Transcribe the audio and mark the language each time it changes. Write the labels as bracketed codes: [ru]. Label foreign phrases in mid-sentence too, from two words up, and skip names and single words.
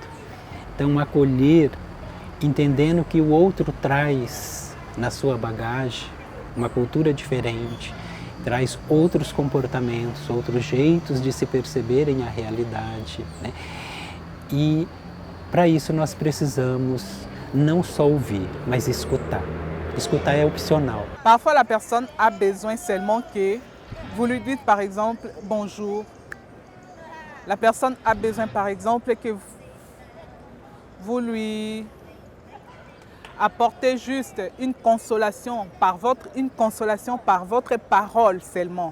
[pt] Então, acolher, entendendo que o outro traz na sua bagagem uma cultura diferente, traz outros comportamentos, outros jeitos de se perceberem a realidade, né? E para isso nós precisamos não só ouvir, mas escutar. Escutar é opcional. [fr] Parfois la personne a besoin seulement que vous lui dites par exemple bonjour. La personne a besoin par exemple que vous lui apportez juste une consolation par votre parole seulement.